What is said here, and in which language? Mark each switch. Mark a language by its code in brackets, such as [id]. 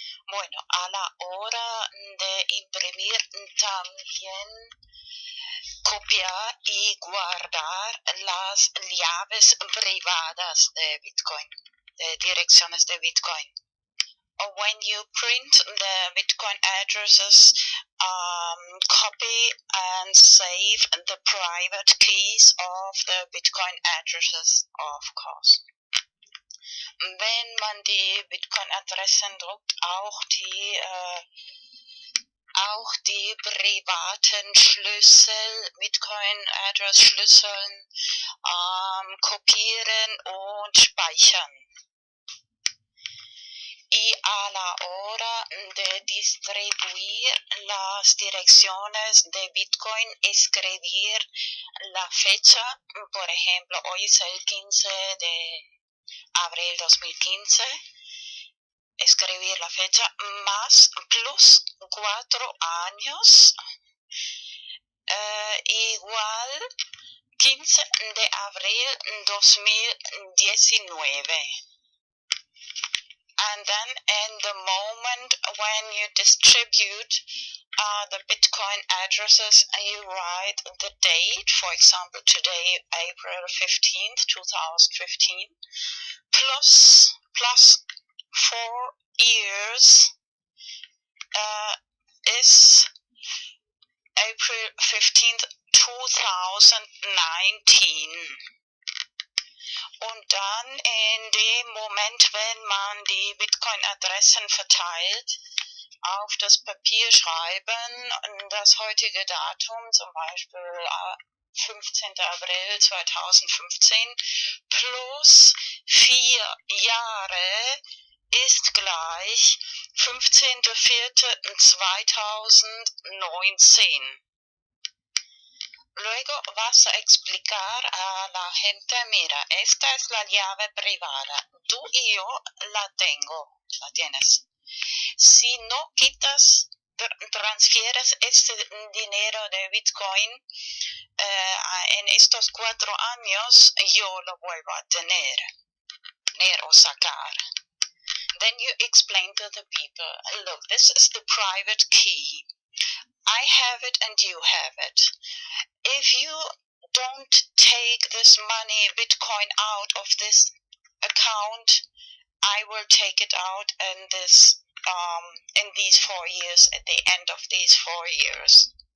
[es] Bueno, a la hora de imprimir también copiar y guardar las llaves privadas de Bitcoin, de direcciones de Bitcoin. [en] When you print the Bitcoin addresses, copy and save the private keys of the Bitcoin addresses, of course. [de] Wenn man die Bitcoin-Adressen druckt, auch die auch die privaten Schlüssel, Bitcoin-Address-Schlüsseln kopieren und speichern. [es] Y a la hora de distribuir las direcciones de Bitcoin, escribir la fecha, por ejemplo, hoy es el 15 de abril 2015, escribir la fecha más plus 4 años, igual 15 de abril 2019. [en] And then in the moment when you distribute the Bitcoin addresses, you write the date, for example, today, April 15th, 2015, plus 4 years is April 15th, 2019. [de] Und dann in dem Moment, wenn man die Bitcoin-Adressen verteilt, auf das Papier schreiben, das heutige Datum, zum Beispiel 15. April 2015, plus 4 Jahre ist gleich 15.04.2019. [es] Luego vas a explicar a la gente, mira, esta es la llave privada, tú y yo la tienes. Si no quitas, transfieres este dinero de Bitcoin en estos 4 años, yo lo vuelvo a tener o sacar. [en] Then you explain to the people, look, this is the private key. I have it and you have it. If you don't take this money, Bitcoin, out of this account, I will take it out in these 4 years, at the end of these 4 years.